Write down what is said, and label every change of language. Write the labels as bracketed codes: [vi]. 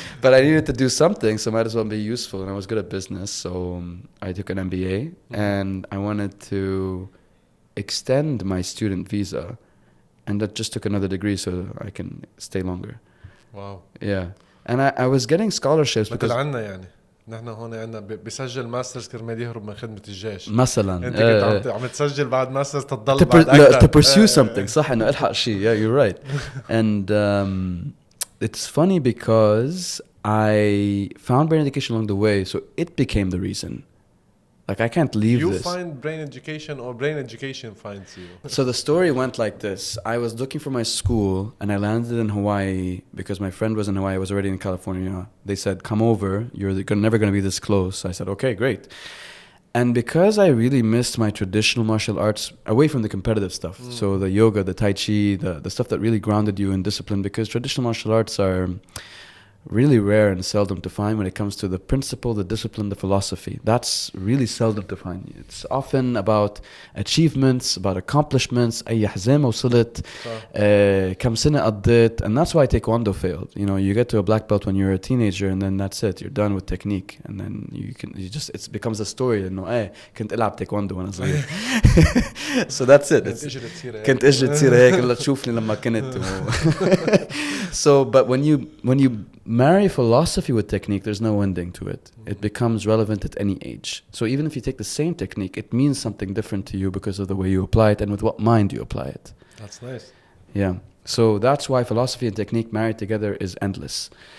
[en] But I needed to do something, so might as well be useful. And I was good at business, so I took an MBA. And I wanted to extend my student visa. And that just took another degree so I can stay longer. Wow. Yeah. And I was getting scholarships because... [ar] مثل عنا يعني نحن هون عنا بيسجل ماسترز كرمال يهرب من خدمة الجيش مثلا انت كنت عم تسجل بعد ماسترز تضل بعد أكثر [en] to pursue something [ar] صح انه الحق شيء. [en] Yeah, you're right. And it's funny because I found brain education along the way, so it became the reason. Like I can't leave you this. You find brain education or brain education finds you? So the story went like this. I was looking for my school and I landed in Hawaii because my friend was in Hawaii. I was already in California. They said, come over. You're never going to be this close. I said, okay, great. And because I really missed my traditional martial arts away from the competitive stuff. So the yoga, the tai chi, the stuff that really grounded you in discipline, because traditional martial arts are really rare and seldom to find when it comes to the principle, the discipline, the philosophy. That's really seldom to find. It's often about achievements, about accomplishments, [ar] أي حزام وصلت, كم سنة قضيت, [en] and that's why Taekwondo failed. You get to a black belt when you're a teenager and then that's it. You're done with technique. And then it becomes a story. [ar] كنت ألعب Taekwondo وأنا صغير. [en] So that's it. [ar] كنت إجري تصير هيك لا تشوفني لما كنت. [en] So, but when you marry philosophy with technique, there's no ending to it. It becomes relevant at any age. So even if you take the same technique, it means something different to you because of the way you apply it and with what mind you apply it. That's nice. Yeah. So that's why philosophy and technique married together is endless.